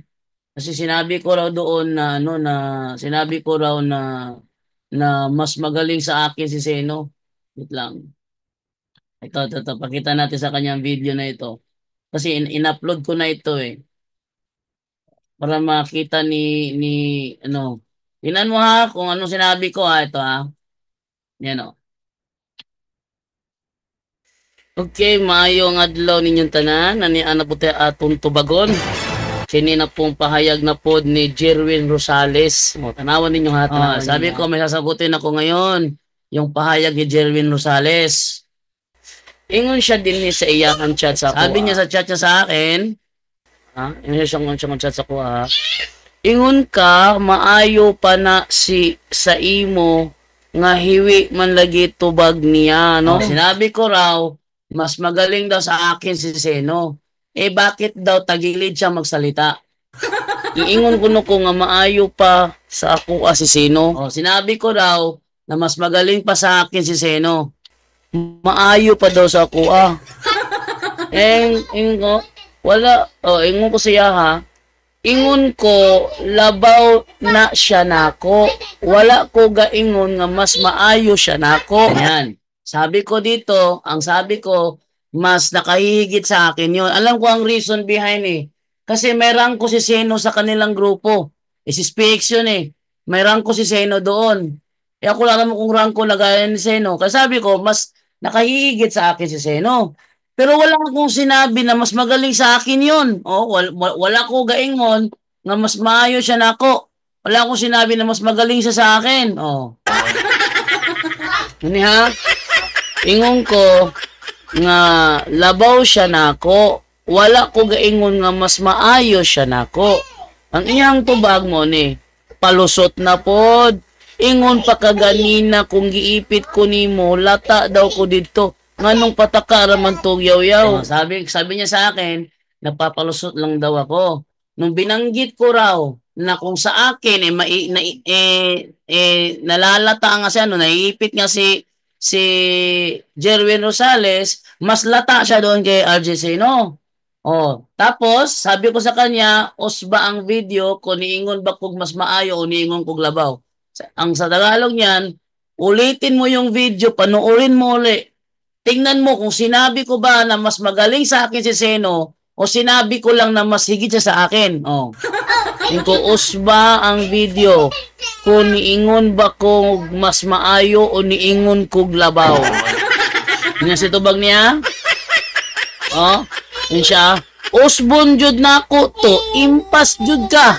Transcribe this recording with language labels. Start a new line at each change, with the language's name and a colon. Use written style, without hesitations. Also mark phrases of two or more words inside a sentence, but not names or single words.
Filipino: Kasi sinabi ko raw doon na ano na sinabi ko raw na na mas magaling sa akin si Seno. Wait lang. Ito. Pakita natin sa kanyang video na ito. Kasi in-upload ko na ito eh. Para makita ni ano. Tingnan mo ha kung ano sinabi ko ha. Ito ha. Yan o.
Cebuano: Okay, maayong adlaw ninyong tanan. Naniana po tayo atong tubagon. Sini na pong pahayag na pod ni Jerwin Rosales. O, tanawan ninyo ha.
Filipino: Sabi ko may sasagutin ako ngayon. Yung pahayag ni Jerwin Rosales.
Cebuano: Ingon siya din ni sa iyang chat sa ako.
Filipino: Sabi niya sa chat niya sa akin.
Cebuano: Ingon siya chat sa ako ha. Ingon ka, maayo pa na si sa imo nga hiwi man lagi tubag niya, no?
Filipino: Sinabi ko raw, mas magaling daw sa akin si Seno. Bakit daw tagilid siya magsalita?
Cebuano: Iingon ko nga maayo pa sa ako si Seno.
Filipino: Sinabi ko raw na mas magaling pa sa akin si Seno.
Cebuano: Maayo pa daw sa ako ingon wala, ingon ko siya ha. Ingon ko, labaw na siya nako. Wala ko gaingon nga mas maayo siya nako.
Filipino: Yan. Sabi ko dito, ang sabi ko, mas nakahihigit sa akin yun. Alam ko ang
English: reason behind
Filipino: eh. Kasi may rank ko si Seno sa kanilang grupo. Si SPX yun eh. May rank ko si Seno doon. Ako lang naman kung rank ko lagayan ni Seno. Kasi sabi ko, mas nakahihigit sa akin si Seno. Pero wala akong sinabi na mas magaling sa akin yun.
Cebuano: Wala ko gaingon nga mas maayo siya nako.
Filipino: Wala akong sinabi na mas magaling siya sa akin. Ano ha?
Cebuano: Ingon ko nga labaw siya nako. Wala ko gaingon nga mas maayo siya nako. Ang iyang tubag mo ni palusot na pod. Ingon pa kaganina kung giipit ko nimo, lata daw ko dito. Nganong pataka raman tog yaw-yaw.
Filipino: Sabi niya sa akin, napapalusot lang daw ako. Nung binanggit ko raw na kung sa akin nalalata nga siya, naiipit nga si Jerwin Rosales, mas lata siya doon kay RJ Seno. Tapos sabi ko sa kanya,
Cebuano: usba ang video kung niingon ba kog mas maayo o niingon kog labaw.
Filipino: Ang sa Tagalog niyan, ulitin mo yung video, panoorin mo ulit. Tingnan mo kung sinabi ko ba na mas magaling sa akin si Seno o sinabi ko lang na mas higit siya sa akin.
Cebuano: Ko usba ang video kung niingon ba ko mas maayo o niingon kog labaw.
Filipino: Yan si tubag niya. Yun siya.
Cebuano: Usbon jud na ako to. Impas jud ka.